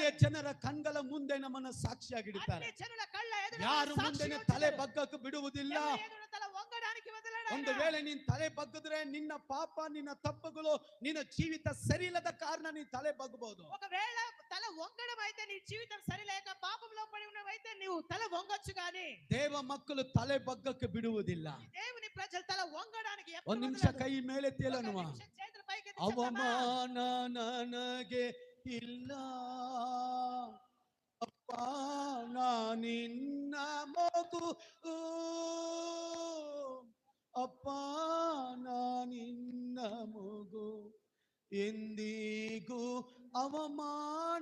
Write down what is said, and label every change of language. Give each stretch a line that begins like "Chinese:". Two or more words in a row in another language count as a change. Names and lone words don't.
Kannada: ಜನರ ಕಣ್ಗಳ ಮುಂದೆ ನಮ್ಮನ್ನು ಸಾಕ್ಷಿಯಾಗಿಡುತ್ತಾರೆ. ಯಾರು ಮುಂದೆ ತಲೆ ಬಗ್ಗಕ್ಕೆ ಬಿಡುವುದಿಲ್ಲ. ಒಂದು ವೇಳೆ ನೀನು ತಲೆ ಬಗ್ಗಿದ್ರೆ ನಿನ್ನ ಪಾಪ, ನಿನ್ನ ತಪ್ಪುಗಳು, ನಿನ್ನ ಜೀವಿತ ಸರಿ ಇಲ್ಲದ ಕಾರಣ ನೀನು ತಲೆ ಬಗ್ಗಬಹುದು.
Telugu: ఒకవేళ తల వంగడం అయితే నీ జీవితం సరిలేక పాపంలో పడి ఉన్నవైతే నీవు తల వంగొచ్చు గాని
Kannada: ದೇವ ಮಕ್ಕಳು ತಲೆ ಬಗ್ಗಕ್ಕೆ ಬಿಡುವುದಿಲ್ಲ.
Telugu: దేవుని ప్రజలు తల వంగడానికి
Kannada: ಒಂದು ನಿಮಿಷ ಕೈ ಮೇಲೆತ್ತಿ ಹೇಳೋಣ, ಅವಮಾನ ನನಗೆ ಇಲ್ಲ ಅಪ್ಪ, ನಾ ನಿನ್ನ ಮಗು, ಅಪ್ಪ ನಾ ನಿನ್ನ ಮಗು, ಎಂದಿಗೂ ಅವಮಾನ